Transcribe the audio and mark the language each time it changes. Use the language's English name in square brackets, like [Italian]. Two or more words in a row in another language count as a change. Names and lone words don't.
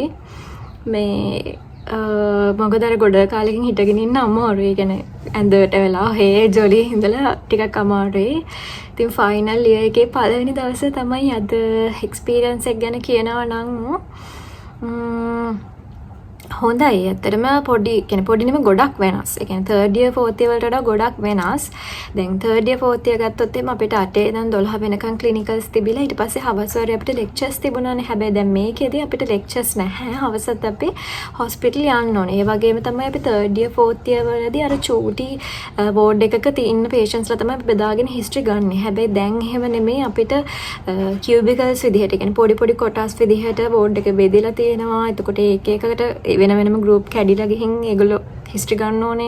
[Sinhala] මේ මොකද අර ගොඩ කාලෙකින් හිටගෙන ඉන්න අමාරුයි. කියන්නේ ඇඳට වෙලා හේ ජොලි ඉඳලා ටිකක් අමාරුයි. ඉතින් [English] final year [Sinhala] එකේ පළවෙනි දවසේ තමයි අද එක්ස්පීරියන්ස් එක ගැන කියනවා නම් හොඳයි. ඇත්තටම පොඩි නෙමෙයි ගොඩක් වෙනස්. ඒ කියන්නේ [English] 3rd year 4th year [Sinhala] වලට වඩා ගොඩක් වෙනස්. දැන් [English] 3rd year 4th year [Sinhala] ගත්තොත් එimhe අපිට 8 ඉඳන් 12 වෙනකන් ක්ලිනිකල්ස් තිබිලා ඊට පස්සේ හවස වരെ අපිට ලෙක්චර්ස් තිබුණානේ. හැබැයි දැන් මේකේදී අපිට ලෙක්චර්ස් නැහැ. හවසත් අපි හොස්පිටල් යන්න ඕනේ. ඒ වගේම තමයි අපි [English] 3rd year 4th year [Sinhala] වලදී අර චූටි වෝඩ් එකක ඉන්න පේෂන්ට්ස්ලා තමයි බෙදාගෙන හිස්ටරි ගන්න. හැබැයි දැන් එහෙම නෙමෙයි. අපිට කියුබිකල්ස් විදිහට කියන්නේ පොඩි පොඩි කොටස් විදිහට වෝඩ් එක බෙදලා තියෙනවා. එතකොට ඒක එකකට වෙන වෙනම ගෲප් කැඩිලා ගිහින් ඒගොල්ලෝ හිස්ටරි ගන්න ඕනේ.